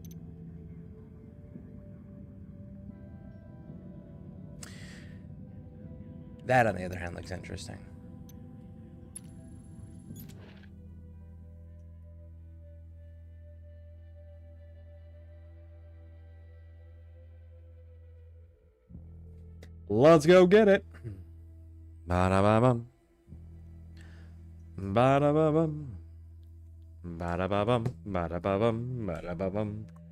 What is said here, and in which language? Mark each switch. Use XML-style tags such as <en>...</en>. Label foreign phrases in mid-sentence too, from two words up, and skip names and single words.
<en>That, on the other hand, looks interesting. Let's go get it. Ba-da-ba-bum. Ba-da-ba-bum. Ba-da-ba-bum. Ba-da-ba-bum. Ba-da-ba-bum.</en>